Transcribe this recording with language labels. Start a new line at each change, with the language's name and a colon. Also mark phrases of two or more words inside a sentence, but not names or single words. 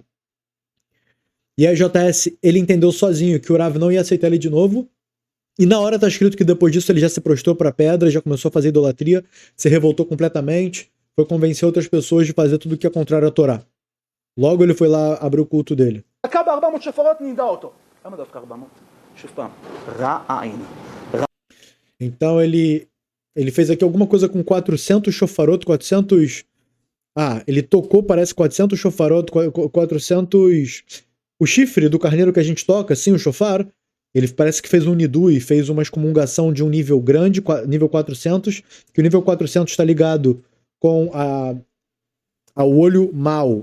Portuguese: E aí JS, ele entendeu sozinho que o Rav não ia aceitar ele de novo, e na hora está escrito que depois disso ele já se prostrou para a pedra, já começou a fazer idolatria, se revoltou completamente, foi convencer outras pessoas de fazer tudo o que é contrário à Torá. Logo ele foi lá abrir o culto dele.
Hebrew: לקח ב-400 שפרות, נידע אותו. למה דווקא 400? שוב פעם, רע עין.
Portuguese: Então ele fez aqui alguma coisa com 400 shofarot, 400... ele tocou, parece 400 shofarot, 400... O chifre do carneiro que a gente toca, sim, o shofar, ele parece que fez um nidui, fez uma excomungação de um nível grande, nível 400, que o nível 400 está ligado com ao olho mau.